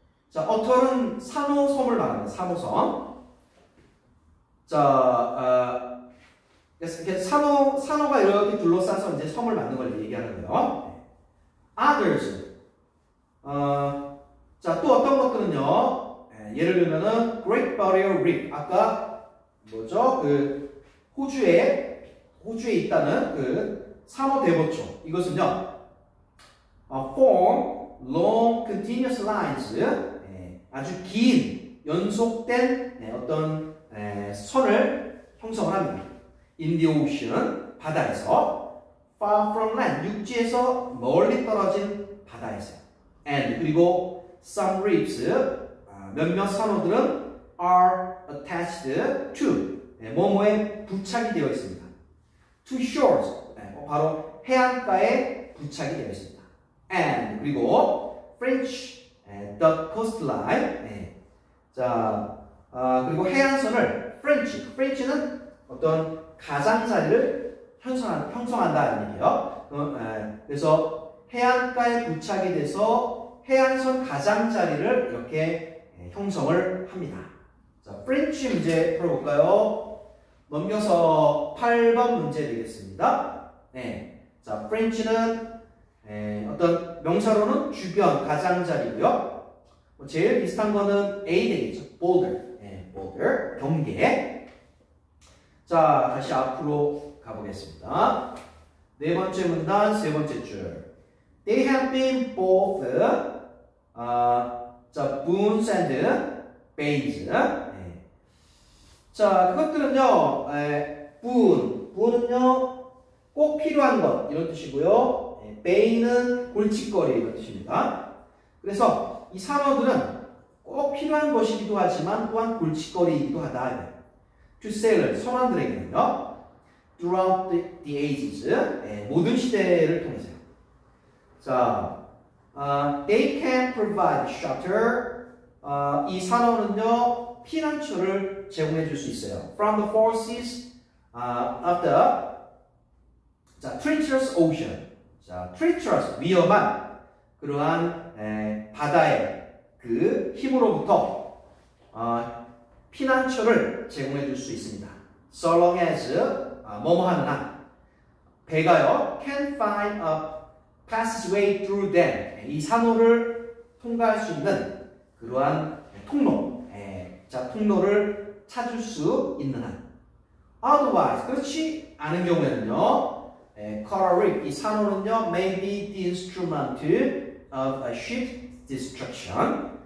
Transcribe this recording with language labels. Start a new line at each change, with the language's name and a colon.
Korean: 자, atoll은 산호섬을 말합니다. 산호섬. 자, 이렇게 산호가 이렇게 둘러싸서 이제 섬을 만든 걸 얘기하는 거예요.
English: Others.
Korean: 자, 또 어떤 것들은요, 예를 들면은 Great Barrier Reef. 아까 뭐죠? 그 호주에 있다는 그 산호 대보초.
English: 이것은요, form long continuous lines.
Korean: 아주 긴 연속된 어떤 선을 형성을 합니다.
English: In the ocean,
Korean: 바다에서.
English: Far from land,
Korean: 육지에서 멀리 떨어진 바다에서.
English: And 그리고 some reefs,
Korean: 몇몇 산호들은
English: are attached to
Korean: 뭐뭐에 부착이 되어 있습니다.
English: to shores
Korean: 바로 해안가에 부착이 되어 있습니다. and 그리고 French the coastline 자 그리고 해안선을 French는 어떤 가장자리를 형성한다는 얘기예요. 그래서 해안가에 부착이 돼서 해안선 가장자리를 이렇게 형성을 합니다. 자, 프렌치 문제 풀어볼까요? 넘겨서 8번 문제 되겠습니다. 네. 자, 프렌치는 어떤 명사로는 주변, 가장자리고요. 제일 비슷한 거는 A 되겠죠. border. border, 경계. 자, 다시 앞으로 가보겠습니다. 네 번째 문단, 세 번째 줄.
English: They have been both
Korean: 자,
English: boons and banes.
Korean: 자, 그것들은요, boon은요, 꼭 필요한 것, 이런 뜻이고요. bane은 골칫거리, 이런 뜻입니다. 그래서 이 산어들은 꼭 필요한 것이기도 하지만 또한 골칫거리이기도 하다.
English: To sailors,
Korean: 선원들에게는요,
English: throughout the ages,
Korean: 모든 시대를 통해서요.
English: 자, they can provide shelter.
Korean: 이 산어는요, 피난처를 제공해 줄 수 있어요.
English: From the forces of the treacherous ocean.
Korean: 자, treacherous, 위험한 그러한 바다의 그 힘으로부터 피난처를 제공해 줄 수 있습니다.
English: So long as
Korean: 뭐뭐 하는 한 배가요
English: can find a passageway through them.
Korean: 이 산호를 통과할 수 있는 그러한 통로, 자 통로를 찾을 수 있는 한.
English: Otherwise,
Korean: 그렇지 않은 경우에는요,
English: coral reef,
Korean: 이 산호는요
English: may be the instrument of a ship destruction.